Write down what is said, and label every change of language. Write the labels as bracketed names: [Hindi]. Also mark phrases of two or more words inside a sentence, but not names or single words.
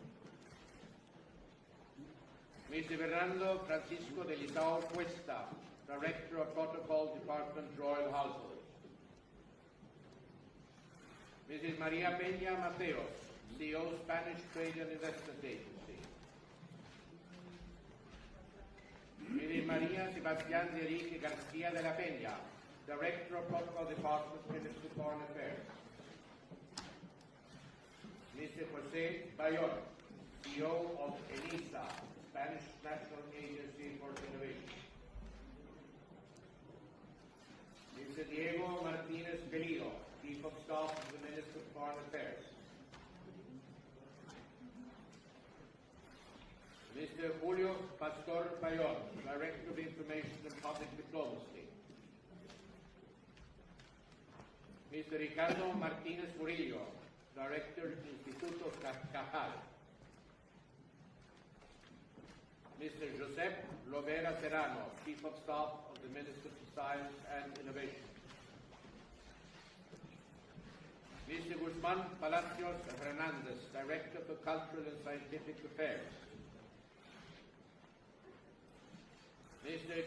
[English] Mr. Fernando Francisco de Litao Cuesta, Director of Protocol Department, Royal Household. Mrs. Maria Peña Mateos, CEO, Spanish Trade and Investment Agency. Mrs. Maria Sebastián de Enrique García de la Peña, Director of Protocol Department, Ministry of Foreign Affairs. Mr. José Bayón, CEO of ENISA, Spanish National Agency for Innovation. Mr. Diego Martínez Bellido, Chief of Staff of the Minister of Foreign Affairs. Mr. Julio Pastor Bayón, Director of Information and Public Diplomacy. Mr. Ricardo Martínez Murillo, Director, Instituto Cajal. Mr. Josep Lovera Serrano, Chief of Staff of the Minister for Science and Innovation. Mr. Guzmán Palacios Hernández, Director for Cultural and Scientific Affairs. Mr.